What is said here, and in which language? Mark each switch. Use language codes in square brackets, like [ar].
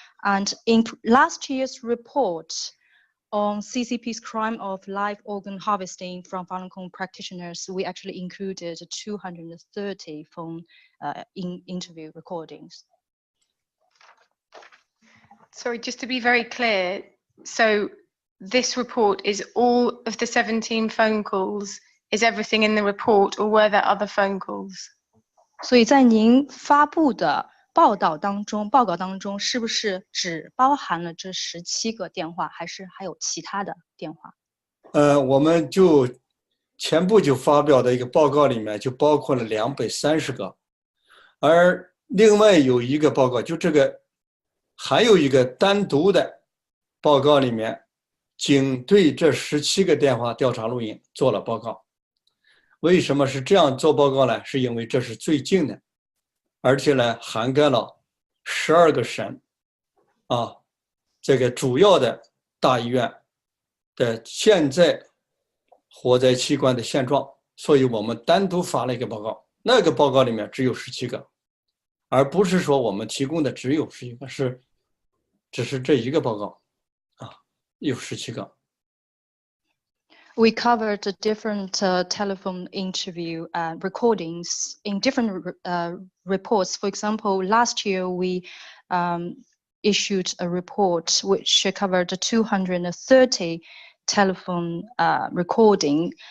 [en] And in last year's report on CCP's crime of live organ harvesting from Falun Gong practitioners, we actually included 230 phone interview recordings. Sorry, just to be very clear, so this report is all of the 17 phone calls, is everything in the report, or were there other phone calls? [zh] 所以在您发布的报告当中，是不是只包含了这17个电话，还是还有其他的电话？我们就前不久发表的一个报告里面就包括了230个，而另外有一个报告，就这个还有一个单独的报告里面，仅对这17个电话调查录音做了报告。为什么是这样做报告呢？是因为这是最近的，而且呢涵盖了12个省，这个主要的大医院的现在活摘器官的现状，所以我们单独发了一个报告。那个报告里面只有17个，而不是说我们提供的只有11个，只是这一个报告，有17个。 [en] We covered the different telephone interview recordings in different reports. For example, last year we issued a report which covered 230 telephone recording.